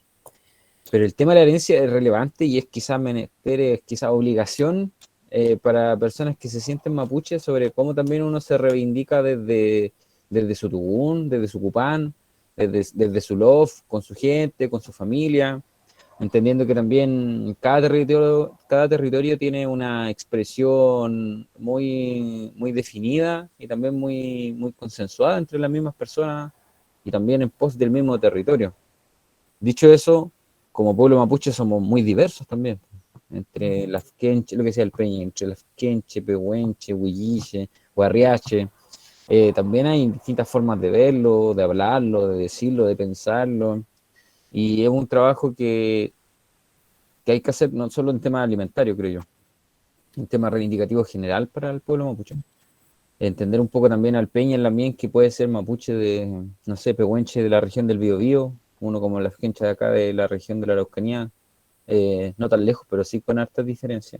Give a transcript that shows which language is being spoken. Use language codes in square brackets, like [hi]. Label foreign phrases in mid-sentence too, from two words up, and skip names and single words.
[es] Pero el tema de la herencia es relevante y es quizás menester, es quizás obligación para personas que se sienten mapuches sobre cómo también uno se reivindica desde su tugún, desde su cupán, desde su lof, con su gente, con su familia, entendiendo que también cada territorio tiene una expresión muy definida y también muy consensuada entre las mismas personas y también en pos del mismo territorio. Dicho eso, como pueblo mapuche somos muy diversos también, entre las quenche, lo que sea el Peña, entre las quenche, pehuenche, huilliche, guarriache. También hay distintas formas de verlo, de hablarlo, de decirlo, de pensarlo. Y es un trabajo que hay que hacer no solo en tema alimentario, creo yo, un tema reivindicativo general para el pueblo mapuche. Entender un poco también al Peña también, que puede ser mapuche de, no sé, pehuenche de la región del Biobío, uno como la gente de acá de la región de la Araucanía, no tan lejos, pero sí con hartas diferencias.